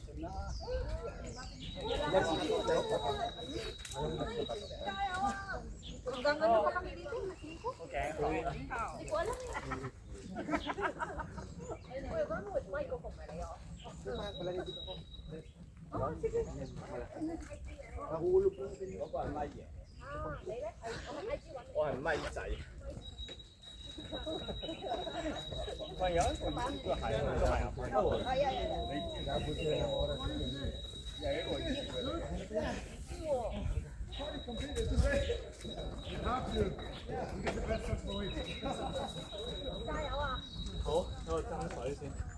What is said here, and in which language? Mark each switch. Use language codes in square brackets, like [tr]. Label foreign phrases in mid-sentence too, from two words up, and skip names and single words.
[tl] Hanggang ano pa kami dito? Okay. Hindi ko alam eh. Oh, sige. Nahulog po natin. [yue] 我係咪仔。喂，有一個呢個係都係啊，好，等我斟水先。